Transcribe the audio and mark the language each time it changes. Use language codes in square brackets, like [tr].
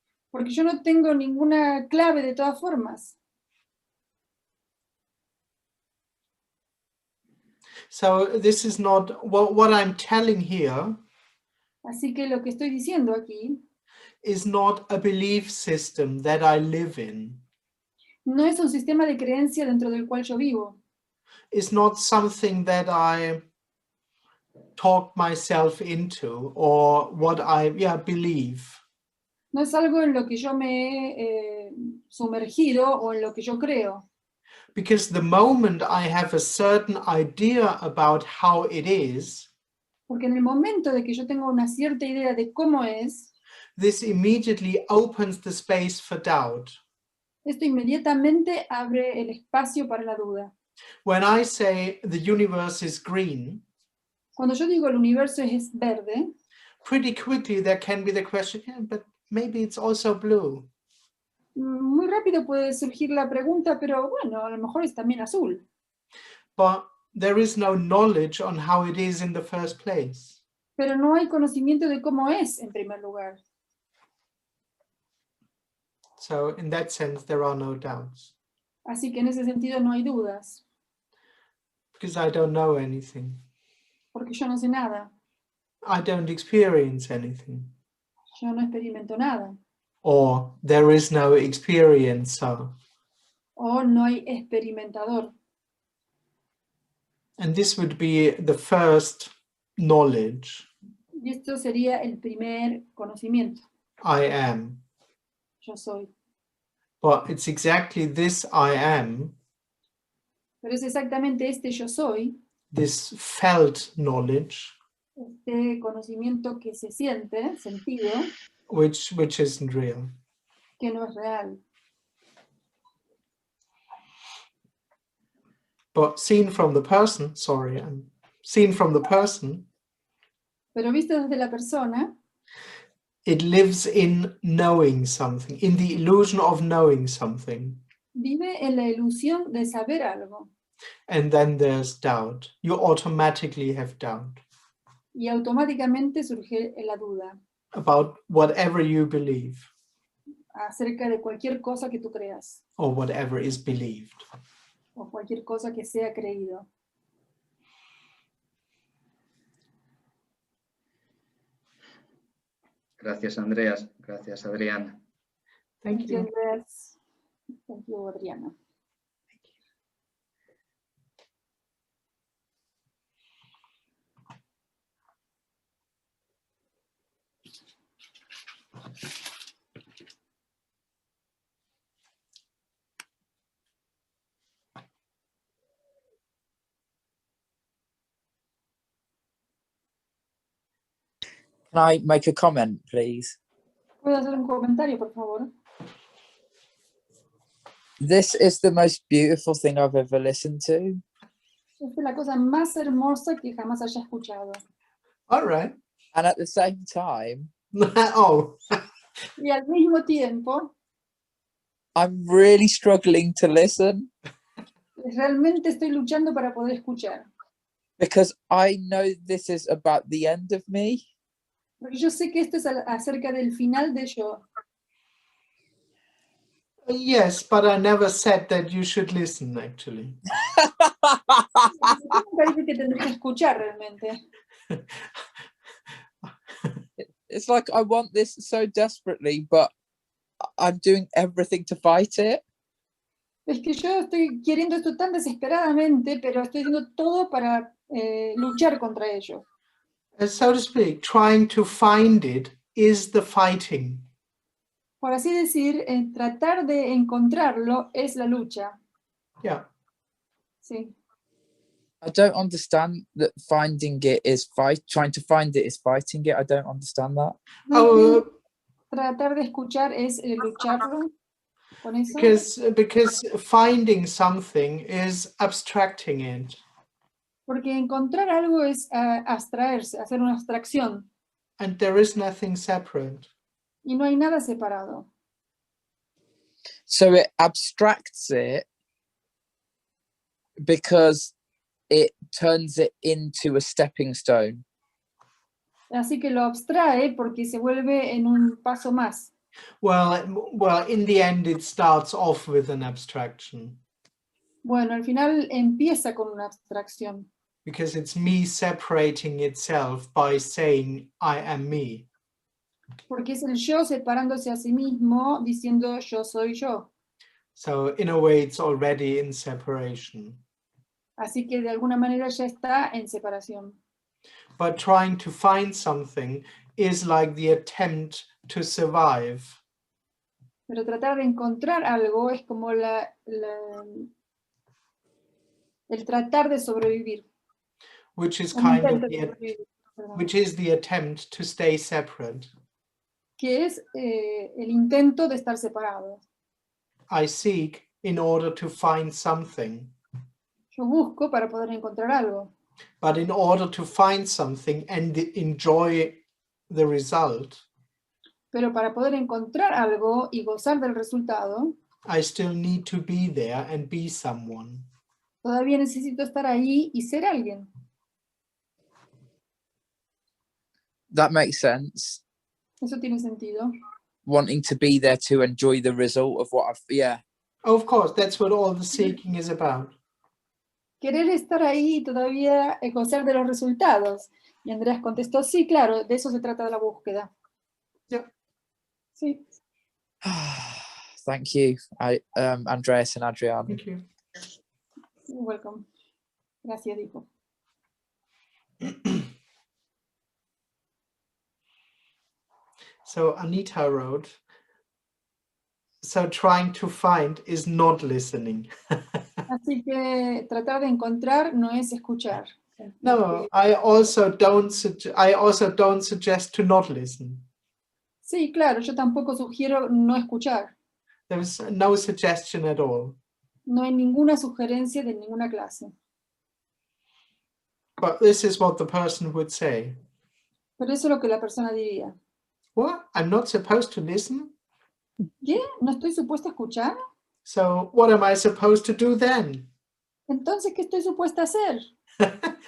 [es] Porque yo no tengo ninguna clave de todas formas. [en] So this is not what I'm telling here [es] Así que lo que estoy diciendo aquí [en] is not a belief system that I live in. [es] no es un sistema de creencia dentro del cual yo vivo. [en] It's not something that I talk myself into or what I believe. [es] No es algo en lo que yo me he sumergido o en lo que yo creo. [en] Because the moment I have a certain idea about how it is, [es] Porque en el momento de que yo tengo una cierta idea de cómo es, [en] this immediately opens the space for doubt. [es] esto inmediatamente abre el espacio para la duda. [en] When I say the universe is green, [es] Cuando yo digo el universo es verde, [en] pretty quickly there can be the question, yeah, but maybe it's also blue. [es] muy rápido puede surgir la pregunta, pero bueno, a lo mejor es también azul. [en] But there is no knowledge on how it is in the first place. [es] Pero no hay conocimiento de cómo es en primer lugar. [en] So in that sense, there are no doubts. [es] Así que en ese sentido no hay dudas, [en] Because I don't know anything. [es] porque yo no sé nada, [en] I don't experience anything. [es] yo no experimento nada, [en] Or there is no experiencer. [es] o no hay experimentador. [en] And this would be the first knowledge. [es] Y esto sería el primer conocimiento. [en] I am. [es] Yo soy. [en] But it's exactly this I am, [es] Pero es exactamente este yo soy, [en] this felt knowledge, [es] este conocimiento que se siente, sentido, [en] which isn't real. [es] que no es real. [en] But seen from the person, seen from the person, [es] Pero visto desde la persona, [en] it lives in knowing something, in the illusion of knowing something. [es] vive en la ilusión de saber algo. [en] And then there's doubt. You automatically have doubt [es] Y automáticamente surge la duda [en] about whatever you believe [es] acerca de cualquier cosa que tú creas [en] or whatever is believed. [es] o cualquier cosa que sea creído. Gracias, Andreas. Gracias, Adriana. [en] Thank you. Andreas. Thank you, Adriana. Can I make a comment, please? [es] ¿Puedo hacer un comentario, por favor? [en] This is the most beautiful thing I've ever listened to. [es] Esta es la cosa más hermosa que jamás haya escuchado. [en] All right. And at the same time, Oh, [es] Y al mismo tiempo, [en] I'm really struggling to listen [es] realmente estoy luchando para poder escuchar. [en] because I know this is about the end of me. [es] Porque yo sé que esto es acerca del final de yo. [en] Yes, but I never said that you should listen, actually. [es] Me parece que tendré que escuchar realmente. [en] It's like I want this so desperately, but I'm doing everything to fight it. [es] Es que yo estoy queriendo esto tan desesperadamente, pero estoy haciendo todo para luchar contra ello. [en] So to speak, trying to find it is the fighting. [es] Por así decir, tratar de encontrarlo es la lucha. [en] Yeah. [es] Sí. [en] I don't understand that finding it is trying to find it is fighting it. I don't understand that. Oh, [es] Tratar de escuchar es lucharlo con eso. [en] because finding something is abstracting it. [es] Porque encontrar algo es abstraerse, hacer una abstracción. [en] And there is nothing separate. [es] Y no hay nada separado. [en] So it abstracts it because it turns it into a stepping stone. [es] Así que lo abstrae porque se vuelve en un paso más. [en] Well, in the end, it starts off with an abstraction. [es] Bueno, al final empieza con una abstracción. [en] Because it's me separating itself by saying, I am me. [es] Porque es el yo separándose a sí mismo, diciendo yo soy yo. [en] So in a way, it's already in separation. [es] Así que de alguna manera ya está en separación. [en] But trying to find something is like the attempt to survive. [es] Pero tratar de encontrar algo es como el tratar de sobrevivir. [en] Which is [es] Un [en] kind of [es] intento de sobrevivir, perdón. [en] which is the attempt to stay separate. [es] Que es el intento de estar separados. [en] I seek in order to find something. [es] Yo busco para poder encontrar algo. [en] But in order to find something and enjoy the result, [es] Pero para poder encontrar algo y gozar del resultado, [en] I still need to be there and be someone. [es] todavía necesito estar ahí y ser alguien. [en] That makes sense. [es] Eso tiene sentido. [en] Wanting to be there to enjoy the result of what I've, yeah. Of course, that's what all the seeking is about. [es] Querer estar ahí y todavía gozar de los resultados. Y Andreas contestó, sí, claro, de eso se trata la búsqueda. [en] Yeah. [es] Sí. [en] Thank you, Andreas and Adriana. Thank you. You're welcome. [es] Gracias, dijo. [en] So Anita wrote, so trying to find is not listening. [es] Así que tratar de encontrar no es escuchar. [en] No, I also don't suggest to not listen. [es] Sí, claro, yo tampoco sugiero no escuchar. [en] There was no suggestion at all. [es] No hay ninguna sugerencia de ninguna clase. [en] But this is what the person would say. [es] Pero eso es lo que la persona diría. [en] What? I'm not supposed to listen? [es] ¿Qué? ¿No estoy supuesta a escuchar? [en] So what am I supposed to do then? [es] Entonces, ¿qué estoy supuesta a hacer?